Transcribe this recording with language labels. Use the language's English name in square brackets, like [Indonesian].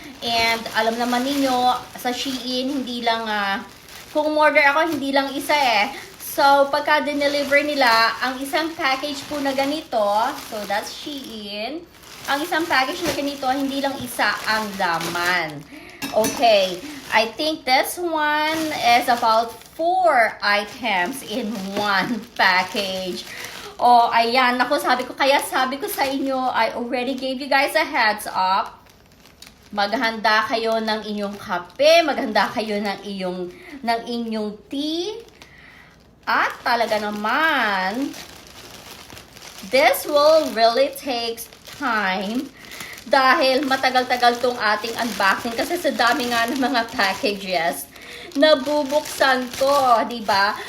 [Filipino] And alam naman ninyo, sa Shein, hindi lang, kung order ako, hindi lang isa So, pagka dineliver nila, ang isang package po na ganito, [English] so that's Shein, [Filipino] ang isang package na ganito, hindi lang isa ang laman. [English] Okay, I think this one is about 4 items in one package. Oh, ayan. [Filipino] Naku, sabi ko sa inyo, [English] I already gave you guys a heads up. [Filipino] Maghanda kayo ng inyong kape, maghanda kayo ng inyong tea. At talaga naman, [English] this will really take time [Filipino] dahil matagal-tagal tong ating unboxing kasi sa dami nga ng mga packages nabubuksan ko, di ba?